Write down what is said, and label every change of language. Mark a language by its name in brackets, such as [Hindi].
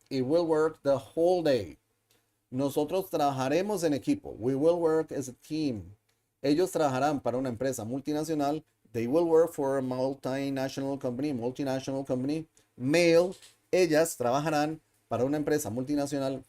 [English] It will work the whole day. [Spanish] Nosotros trabajaremos en equipo. [English] We will work as a team. [Spanish] Ellos trabajarán para una empresa multinacional. [English] They will work for a multinational company. Male. [Spanish] Ellas trabajarán para una empresa multinacional.